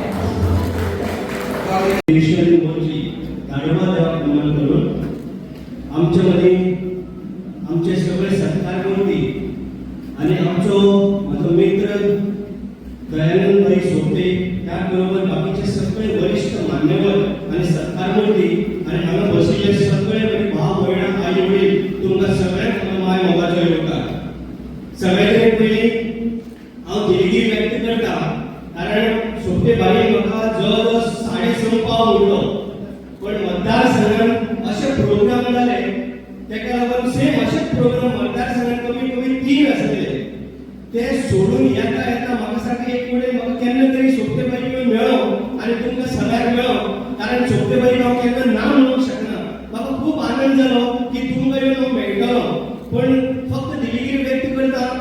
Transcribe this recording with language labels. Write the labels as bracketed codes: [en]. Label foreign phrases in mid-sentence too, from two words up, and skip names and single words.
[mr] ईश्वरी मोची धन्यवाद नमन करून आमच्यामध्ये आमचे सगळे सत्कार मूर्ती आणि आमचो माझो मित्र दयानंद भाई सोपटे त्याचबरोबर बाकीचे सगळे वरिष्ठ मान्यवर आणि सत्कार मूर्ती आणि [kok] हांगा बसलेले सगळे भाव भयण आई वडील तुमकां सगळ्यांक माय मोगाचो योगदान सगळ्यांत पयलीं हांव दिलगीर व्यक्त करता कारण सोपटे बाई म्हाका जवळ 6:30 पाव उरलो पण मतदारसंघात असे प्रोग्राम जाले तेका लागून सेम असे प्रोग्राम मतदारसंघात कमी कमी 3 आसले ते सोडून येता येता म्हाका सारखे एक वेळ म्हाका केन्ना तरी सोपटे बाई मेळ्ळो आणि तुमकां सगळ्यांक मेळ्ळो कारण सोपटे बाई हांव केन्ना नांव म्हणूंक शकना म्हाका खूप आनंद जालो की तुमकां येवन हांव मेळटलो पण फक्त दिलगीर व्यक्त करता